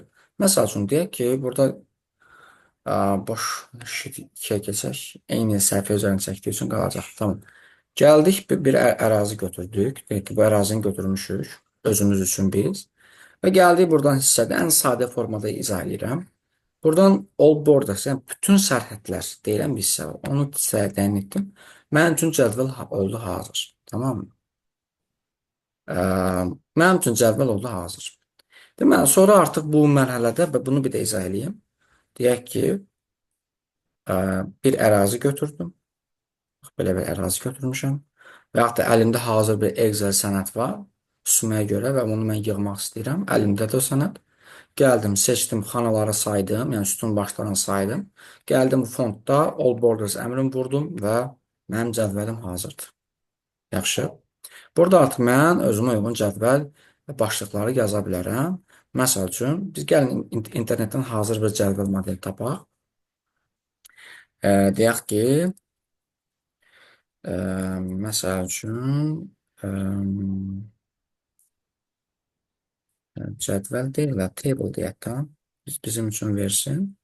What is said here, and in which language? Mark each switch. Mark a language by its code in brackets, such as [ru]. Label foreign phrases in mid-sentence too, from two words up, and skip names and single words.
[az] Məsəl üçün deyək ki, burada boş sheet 2-yə keçək. Eyni səhifə üzərində çəkdiyi üçün qalacaq. Tamam. Gəldik, bir ərazi götürdük. Deyək ki, bu ərazini götürmüşük. Özümüz üçün biz. Və gəldik buradan hissədə ən sadə formada izah edirəm. Buradan [en] all borders, [az] yəni bütün sərhədlər deyilən bir hissə var. Onu hissəyə təyin etdim. Mənim üçün cədvəl oldu hazır. Tamam mı? Mənim üçün cədvəl oldu hazır. Deməli, sonra artıq bu mərhələdə bunu bir də izah edeyim. Deyək ki, bir ərazi götürdüm. Belə bir ərazi götürmüşəm. Və yaxud da əlimdə hazır bir Excel sənəd var. Süməyə görə və bunu mən yığmaq istəyirəm. Əlimdə də o sənəd. Gəldim, seçdim, xanaları saydım, yəni sütun başlarını saydım. Gəldim fondda [en] all borders [az] əmrini vurdum və mənim cədvəlim hazırdır. Yaxşı. Burada artıq mən özümə uyğun cədvəl başlıqları yaza bilərəm. Məsəl üçün, biz gəlin internetdən hazır bir cədvəl modeli tapaq. Deyək ki, məsəl üçün, cədvəl deyil, table deyək də, bizim üçün versin.